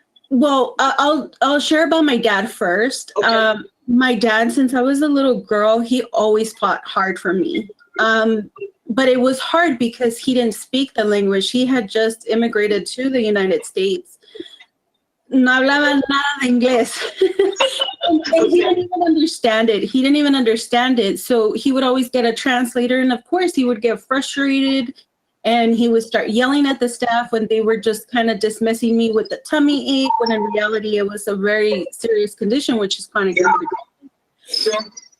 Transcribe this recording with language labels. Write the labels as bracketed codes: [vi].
[en] Well, I'll share about my dad first. Okay. My dad, since I was a little girl, he always fought hard for me. But it was hard because he didn't speak the language. He had just immigrated to the United States. [es] No hablaba nada de inglés. [en] And he didn't even understand it. He didn't even understand it. So he would always get a translator. And of course, he would get frustrated. And he would start yelling at the staff when they were just kind of dismissing me with the tummy ache, when in reality it was a very serious condition, which is chronic inflammation.